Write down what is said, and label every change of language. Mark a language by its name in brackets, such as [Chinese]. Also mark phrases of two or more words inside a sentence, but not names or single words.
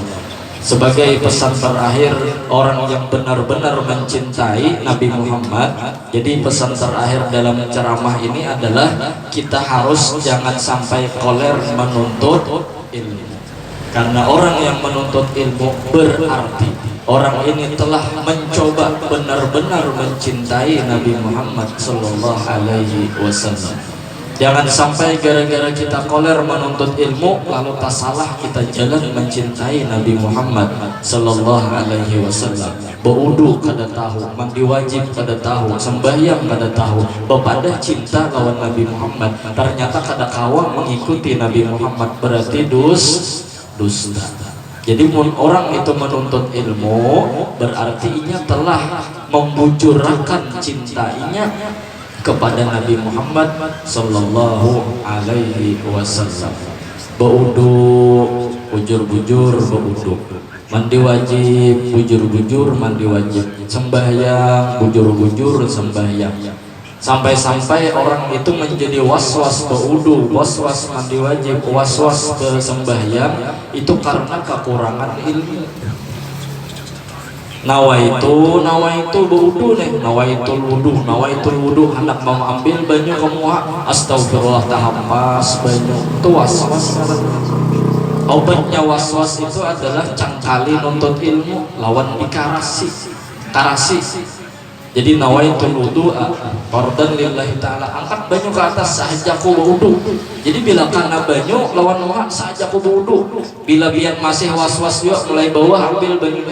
[Indonesian] Sebagai pesan terakhir orang yang benar-benar mencintai Nabi Muhammad, jadi pesan terakhir dalam ceramah ini adalah kita harus jangan sampai koler menuntut ilmu, karena orang yang menuntut ilmu berarti orang ini telah mencoba benar-benar mencintai Nabi Muhammad SAW. Jangan sampai gara-gara kita koler menuntut ilmu lalu tak salah kita jalan mencintai Nabi Muhammad SAW. [Banjar] Beudu kada tahu, mandi wajib kada tahu, sembahyang kada tahu, bepadah cinta lawan Nabi Muhammad, ternyata kada kawa mengikuti Nabi Muhammad, berarti dusta. [Indonesian] Jadi orang itu menuntut ilmu berarti ia telah membujurkan cintanya kepada Nabi Muhammad [Arabic] صلى الله عليه وسلم. [Banjar] Beudu bujur-bujur beudu, mandi wajib bujur-bujur mandi wajib, sembahyang bujur-bujur sembahyang. [Indonesian] Sampai-sampai orang itu menjadi was-was beudu, was-was mandi wajib, was-was sembahyang, itu karena kekurangan ilmu. [Banjar] Nawaitu beudu nih, [Arabic] نويت الوضوء, [Banjar] anak mau ambil banyu kamu astagfirullah tahampas banyu, itu was-was. Obatnya was-was itu adalah cangkali nuntut ilmu lawan dikarasi. Jadi [Arabic] نويت الوضوء فرضا لله تعالى, [Banjar] angkat banyu ke atas sahajaku wudu. Jadi bila karena banyu lawan nuha sahajaku wudu. Bila biar masih was-was juga mulai bawah ambil banyunya.